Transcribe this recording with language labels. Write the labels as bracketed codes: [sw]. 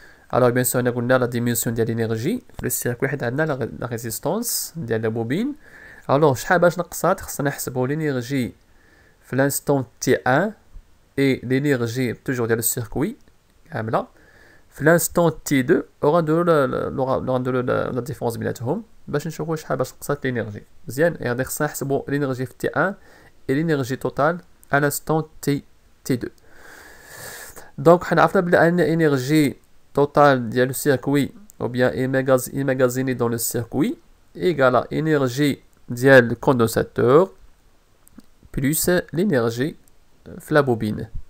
[fr] Alors bien sûr on a la diminution de l'énergie le circuit [ar] حيت عندنا [fr] la résistance ديال la bobine. [ar] Alors شحال باش نقصات خصنا نحسبوا l'énergie في l'instant T1 [fr] et l'énergie toujours [ar] ديال السيركوي كامله في l'instant T2 وغنديرو la différence بيناتهم باش نشوفوا شحال باش نقصات l'énergie مزيان. يعني خصنا نحسبوا [fr] l'énergie في T1 et l'énergie totale à l'instant T2. Donc [ar] حنا عرفنا بلي ان [fr] énergie totale ديال السيركوي ou bien emmagasinée dans le circuit égale à énergie ديال le condensateur plus l'énergie في la bobine.